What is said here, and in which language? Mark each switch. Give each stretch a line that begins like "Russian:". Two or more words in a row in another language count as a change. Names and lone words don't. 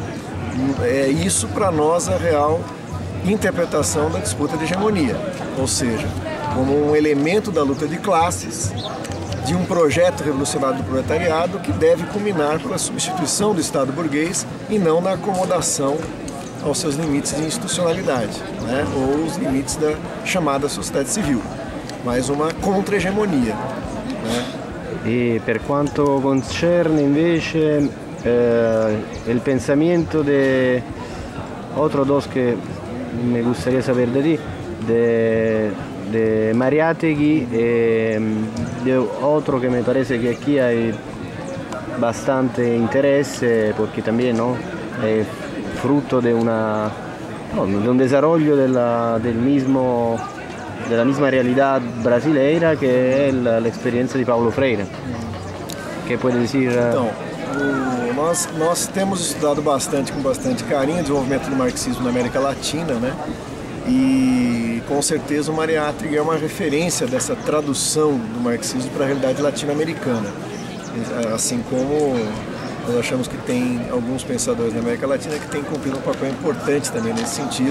Portuguese: É isso, para nós, a real interpretação da disputa de hegemonia, ou seja, como um elemento da luta de classes, de um projeto revolucionário do proletariado que deve culminar pela substituição do Estado burguês e não na acomodação aos seus limites de institucionalidade, né, ou os limites da chamada sociedade civil, mas uma contra-hegemonia, né?
Italian: E per quanto concerne invece il pensamento
Spanish: de otro dos que me gustaría saber de ti, de Mariátegui, de otro que me parece que aquí hay bastante interés, porque también, ¿no?, es fruto de un desarrollo de la misma realidad brasileira, que es la experiencia de Paulo Freire. ¿Qué puede decir?
Portuguese: Então, nós temos estudado bastante, com bastante carinho, o desenvolvimento do marxismo na América Latina, né? E com certeza o Mariátegui é uma referência dessa tradução do marxismo para a realidade latino-americana. Assim como nós achamos que tem alguns pensadores na América Latina que têm cumprido um papel importante também nesse sentido.